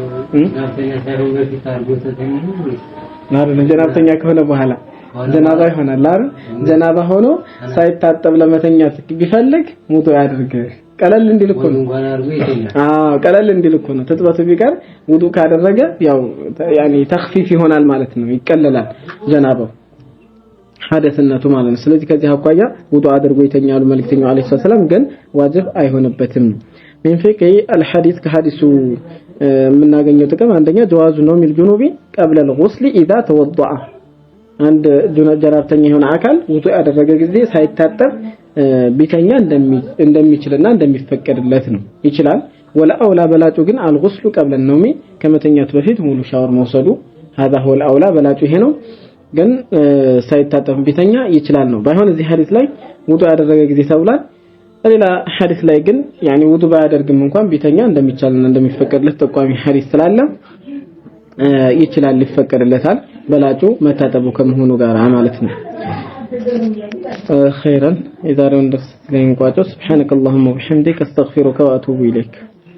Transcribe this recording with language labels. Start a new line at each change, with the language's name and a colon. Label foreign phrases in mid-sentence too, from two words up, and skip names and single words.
Amharic: ጀናብተኛ ከሆነ በኋላ ጀናባ ይሆናል አይደል ጀናባ ሆኖ ሳይታጠብ ለመተኛት ቢፈልግ ውዱእ ያድርግ ቀለል እንዲልኩ ነው ቀለል እንዲልኩ ነው ተጥባቱ ቢቀር ውዱእ ካደረገ ያው ያኒ ተخفيف ይሆናል ማለት ነው ይቀለላል ጀናባው ሐደስነቱ ማለት ነው ስለዚህ ከዚህ አቋያ ውዱእ አድርጎ ይተኛሉ መልእክተኛው
Arabic: عليه السلام
Amharic: ግን ዋጅብ አይሆንበትም
Arabic: من فقه الحديث
Amharic: ከሐዲሱ የምናገኘው ጥቅም አንደኛ ጀዋዙ ነው
Arabic: من الجنب قبل الغسل اذا
Amharic: توضأ አንድ ጀናብተኛ የሆነ አካል ውዱእ ያደረገ ጊዜ ሳይታጠብ ቢተኛ እንደሚችልና እንደሚፈቀድለት ነው ይችላል
Arabic: والأولى
Amharic: በላጩ ግን አልጉስሉ
Arabic: قبل النوم
Amharic: ከመተኛት በፊት ሙሉ ሻወር መውሰዱ
Arabic: هذا هو الاولى
Amharic: በላጩ ይሄ ነው ግን ሳይታጠብ ቢተኛ ይችላል ነው ባይሆን እዚህ ሐዲስ ላይ ውዱእ ያደረገ ጊዜ ተብሏል ሌላ ሐዲስ ላይ ግን يعني ውዱእ ባያደርግም እንኳን ቢተኛ እንደሚቻልና እንደሚፈቀድለት ጠቋሚ ሐዲስ ስላለ ይችላል ሊፈቀድለታል በላጩ መታጠቡ ከመሆኑ ጋር ማለት ነው خيرا اذا رندس لين ቋጮ
Arabic: سبحانك اللهم وبحمدك استغفرك واتوب اليك